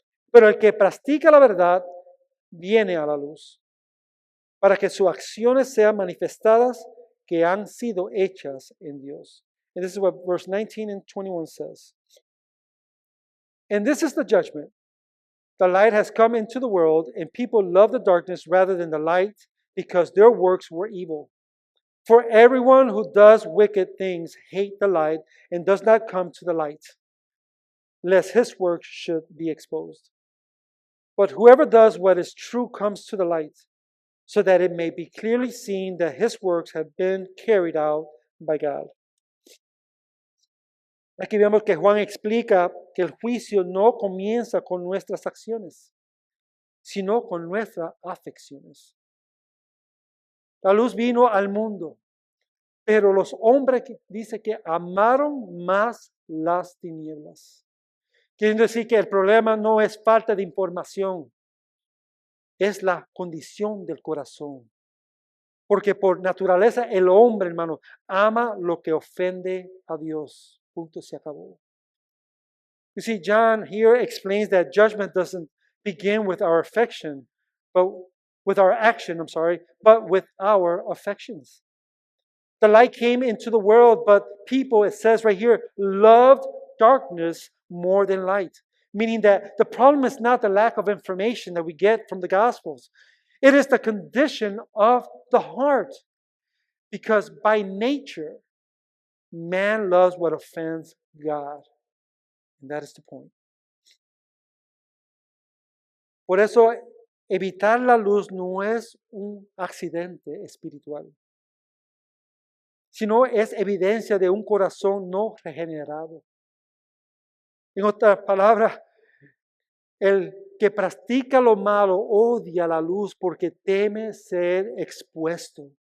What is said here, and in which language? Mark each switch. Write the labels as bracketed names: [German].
[Spanish] Pero el que practica la verdad viene a la luz, para que sus acciones sean manifestadas que han sido hechas en Dios. [English] And this is what verse 19 and 21 says. And this is the judgment. The light has come into the world, and people love the darkness rather than the light, because their works were evil. For everyone who does wicked things hates the light and does not come to the light, lest his works should be exposed. But whoever does what is true comes to the light, so that it may be clearly seen that his works have been carried out by God. [Spanish] Aquí vemos que Juan explica que el juicio no comienza con nuestras acciones, sino con nuestras afecciones. La luz vino al mundo, pero los hombres dice que amaron más las tinieblas. Quiere decir que el problema no es falta de información, es la condición del corazón. Porque por naturaleza el hombre, hermano, ama lo que ofende a Dios. Punto, se acabó. [English] You see, John here explains that judgment doesn't begin with our affection, but with our action, but with our affections. The light came into the world, but people, it says right here, loved darkness more than light. Meaning that the problem is not the lack of information that we get from the Gospels. It is the condition of the heart. Because by nature, man loves what offends God. And that is the point. [Spanish] Por eso, evitar la luz no es un accidente espiritual, sino es evidencia de un corazón no regenerado. En otras palabras, el que practica lo malo odia la luz porque teme ser expuesto.